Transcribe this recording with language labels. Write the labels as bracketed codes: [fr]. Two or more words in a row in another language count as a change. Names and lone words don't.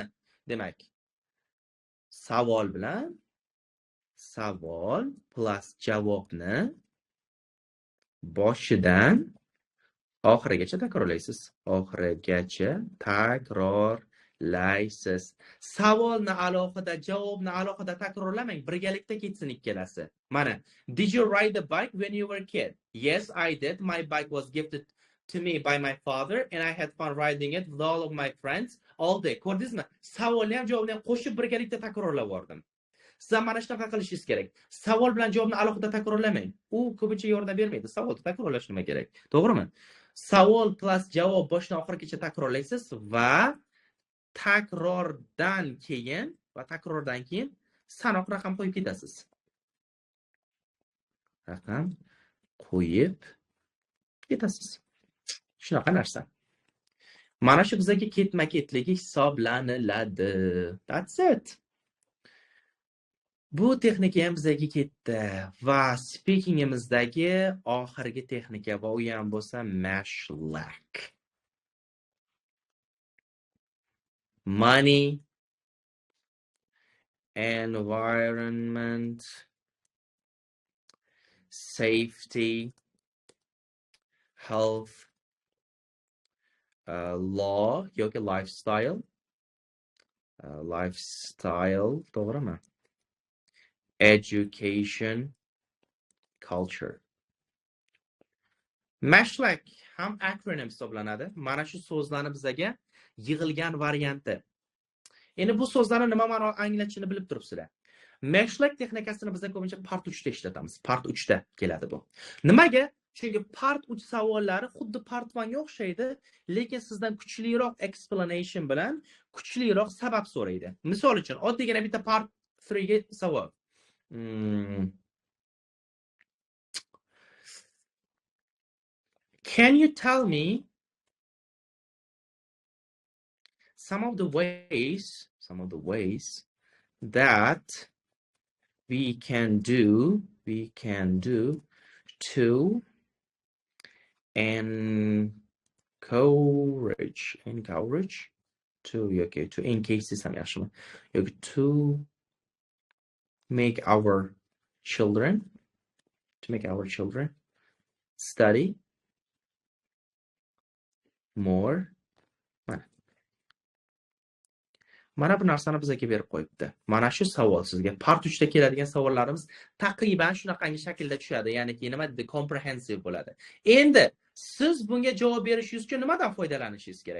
[uz] Demak, savol bilan savol plus javobni boshidan oxirigacha takrorlaysiz. Oxirigacha takrorlaysiz. Savolni alohida, javobni alohida takrorlamang, birgalikda ketsin ikkalasi. Mana, [en] did you ride the bike when you were a kid? Yes, I did. My bike was gifted to me by my father and I had fun riding it with all of my friends all day. [uz] Ko'rdingizmi? Savolni ham javobni ham qo'shib birgalikda takrorlab bordim. Siz mana shunaqa qilishingiz kerak. Savol bilan javobni alohida takrorlamang. U ko'pincha yordam bermaydi. Savolni takrorlash nima kerak? To'g'rimi? Savol plus javob boshdan oxirigacha takrorlaysiz va takrordan keyin sanoq raqam qo'yib ketasiz. Raqam qo'yib ketasiz. Shunaqa narsa. Mana shu bizga ketma-ketligi hisoblaniladi. [en] That's it. [uz] Bu texnika ham bizga ketdi va speakingimizdagi oxirgi texnika va u ham bo'lsa mashlak. [en] Money, environment, safety, health, law yoki lifestyle, to'g'rimi? Education, culture. [uz] Mashlak ham acronym hisoblanadi. Mana shu so'zlarni bizga yig'ilgan varianti. Endi bu so'zlarni nima ma'no anglatishini bilib turibsizlar. Meshlak texnikasini biz ko'pincha part 3 da ishlatamiz. Part 3 da keladi bu. Nimaga? Chunki part 3 savollari xuddi part 1 ga o'xshaydi, lekin sizdan kuchliroq explanation bilan kuchliroq sabab so'raydi. Misol uchun, oddiygina bitta part 3 ga savol. [en] Can you tell me some of the ways that we can do to encourage to increase some [uz] yaxshimi yoki [en] to make our children study more. [uz] Mana bu narsani bizga berib qo'yibdi. Mana shu savol sizga part 3 da keladigan savollarimiz taqriban shunaqangi shaklda tushadi. Ya'niki nima deydi? Comprehensive bo'ladi. Endi siz bunga javob berishingiz uchun nimadan foydalanishingiz kerak?